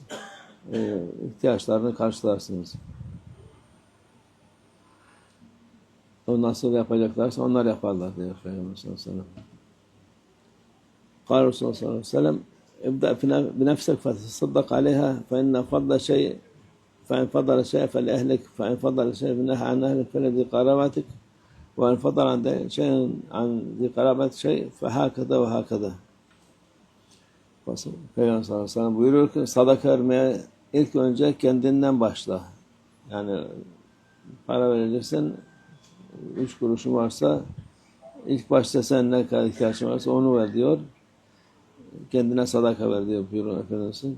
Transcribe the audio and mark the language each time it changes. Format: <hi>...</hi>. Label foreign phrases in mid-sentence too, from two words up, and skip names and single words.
<tr>İhtiyaçlarını karşılarsınız. O nasıl yapacaklarsa onlar yaparlar diyor Peygamber</tr> <ar>صلى الله عليه وسلم. قال رسول الله صلى الله عليه وسلم ابدأ بنفسك فتصدق عليها فإن فضل شيء فإن فضل شيء فلأهلك فإن فضل شيء فنهى عن أهلك فلذي قرابتك وإن فضل عن شيء عن ذي قرابة شيء فهكذا وهكذا.</ar> <tr>Peygamber</tr> <ar>صلى الله عليه وسلم</ar> <tr>buyuruyor ki sadaka vermeye ilk önce kendinden başla. Yani para vereceksen 3 kuruşun varsa ilk başta sen ne kadar ihtiyacın varsa onu ver diyor. Kendine sadaka ver diyor buyuruyor Efendimiz'in.</tr>